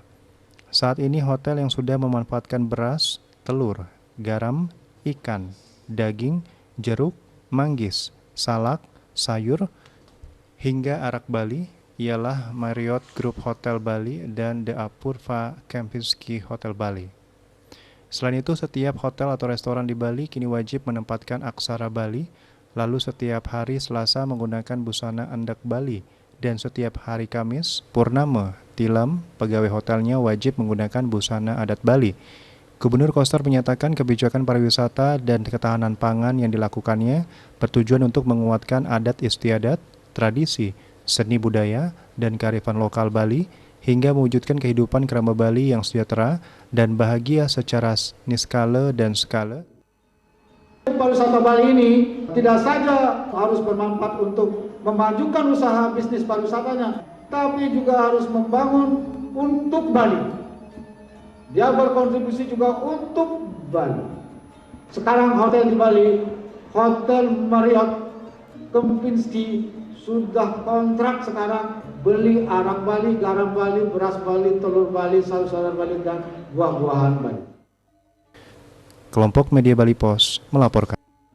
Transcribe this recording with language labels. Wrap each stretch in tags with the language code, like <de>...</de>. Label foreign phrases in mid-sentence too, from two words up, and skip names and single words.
<id>Saat ini hotel yang sudah memanfaatkan beras, telur, garam, ikan, daging, jeruk, manggis, salak, sayur, hingga arak Bali ialah Marriott Group Hotel Bali dan The Apurva Kempinski Hotel Bali. Selain itu, setiap hotel atau restoran di Bali kini wajib menempatkan aksara Bali, lalu setiap hari Selasa menggunakan busana Andak Bali, dan setiap hari Kamis, Purnama, Tilam, pegawai hotelnya wajib menggunakan busana adat Bali. Gubernur Koster menyatakan kebijakan pariwisata dan ketahanan pangan yang dilakukannya bertujuan untuk menguatkan adat istiadat, tradisi, seni budaya, dan kearifan lokal Bali, hingga mewujudkan kehidupan kerama Bali yang sejahtera dan bahagia secara niskala dan skala. Pariwisata Bali ini tidak saja harus bermanfaat untuk memajukan usaha bisnis pariwisatanya, tapi juga harus membangun untuk Bali. Dia berkontribusi juga untuk Bali. Sekarang hotel di Bali, Hotel Marriott Kempinski sudah kontrak sekarang beli arak Bali, garam Bali, beras Bali, telur Bali, sayur-sayuran Bali, dan buah-buahan Bali. Kelompok Media Bali Pos melaporkan.</id>